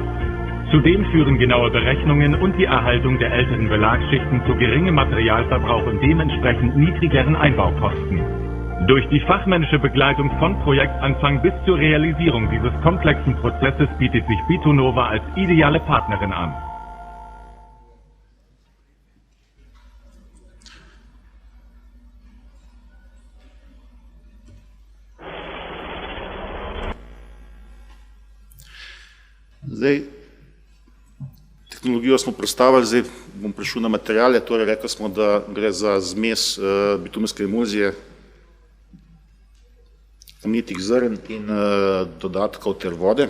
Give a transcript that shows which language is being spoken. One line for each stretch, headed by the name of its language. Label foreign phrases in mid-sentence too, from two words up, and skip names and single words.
German: Zudem führen genaue Berechnungen und die Erhaltung der älteren Belagsschichten zu geringem Materialverbrauch und dementsprechend niedrigeren Einbaukosten. Durch die fachmännische Begleitung von Projektanfang bis zur Realisierung dieses komplexen Prozesses bietet sich Betonova als ideale Partnerin an.
Slovenian: Zdaj, tehnologijo smo predstavili, zdaj bom prišel na materiale, torej rekli smo, da gre za zmes bitumenske emulzije kamnitih zrn in dodatkov ter vode.